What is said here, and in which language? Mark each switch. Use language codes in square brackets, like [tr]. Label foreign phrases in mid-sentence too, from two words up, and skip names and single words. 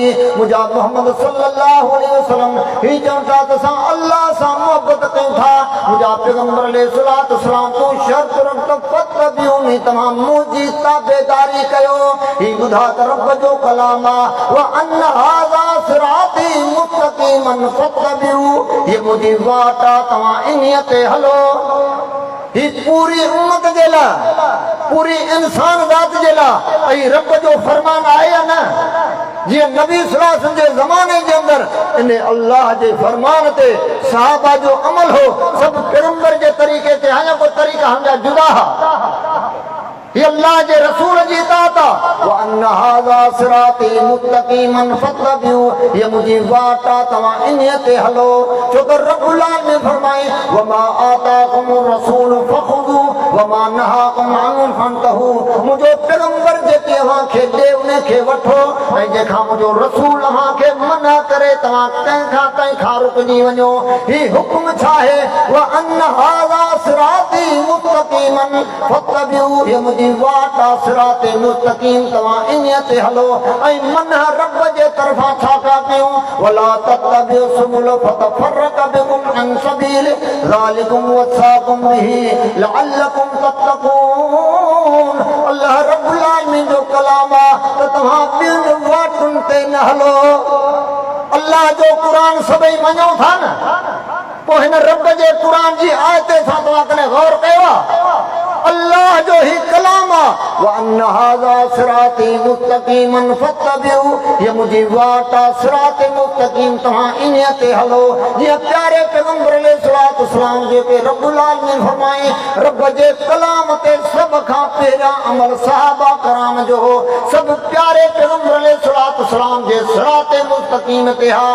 [sd] मुंहिंजा मोहम्मद [ar] صلى الله عليه وسلم [sd] ही चवनि था त असां अल्लाह सां मोहब्बत कयूं था। मुंहिंजा पैगंबर अलैहिस्सलाम तूं शर्त रख त फत्तबिऊनी, तव्हां मुंहिंजी ताबेदारी कयो। ही ॿुधा त रब जो कलाम आहे [ar] و أن هذا صراطي مستقيما فاتبعوه. [sd] हीअ मुंहिंजी वाट आहे, तव्हां इन्हीअ ते हलो। ही पूरी उम्मत जे लाइ, पूरी इंसान ज़ात जे लाइ ऐं रब जो फरमान आहे या न? जीअं नबी [ar] صلى الله عليه وسلم [sd] जे ज़माने जे अंदरि इन अल्लाह जे फरमान ते सहाबा जो अमल हो, सभु पैगंबर जे तरीक़े ते, हाणे को तरीक़ा हमजा जुदा हा। ये अल्लाह जे रसूल जी इताअत आहे। [ar] و أن هذا صراطي مستقيما فاتبعوه. [sd] ये मुंहिंजी वाट आहे, तव्हां इन्हीअ ते हलो। छो त [ar] رب العالمين [sd] फरमाए [ar] و ما آتاكم الرسول فخذوه و ما نهاكم عنه فانتهوا. [sd] मुंहिंजो पैगंबर जेके अव्हांखे ॾे उन खे वठो, ऐं जेखां मुंहिंजो रसूल अव्हांखे मना करे तव्हां कंहिंखां रुकजी वञो। ही हुक्म छा आहे? [ar] و أن هذا صراطي مستقيما فاتبعوه. [sd] ये मुंहिंजी वाट आहे [ar] صراط مستقيم, [sd] तव्हां इन्हीअ ते हलो। ऐं मना रब जे तरफ़ां छा पिया कयूं? [ar] و لا تتبعوا السبل فتفرق بكم عن سبيل ذلكم وصاكم به لعلكم تتقون. [sd] अल्लाह [ar] رب العالمين [sd] जो कलाम आहे त तव्हां ॿियुनि वाटुनि ते न हलो। अल्लाह जो क़ुरान सभई मञो था न, पोइ हिन रब जे क़ुरान जी आयत सां तव्हां कॾहिं गौर कयो आहे? अल्लाह जो ही कलाम आहे [ar] و أن هذا صراطي مستقيما فاتبعوه. [sd] ये मुंहिंजी वाट आहे [ar] صراط مستقيم, [sd] तव्हां इन्हीअ ते हलो। जीअं प्यारे पैगंबर अलैहिस्सलाम जेके [ar] رب العالمين [sd] फरमाए रब जे कलाम ते सभ खां पहिरियां अमल सहाबा कराम जो हो। सभु प्यारे पैगंबर अलैहिस्सलाम जे [ar] صراط مستقيم [sd] ते हा।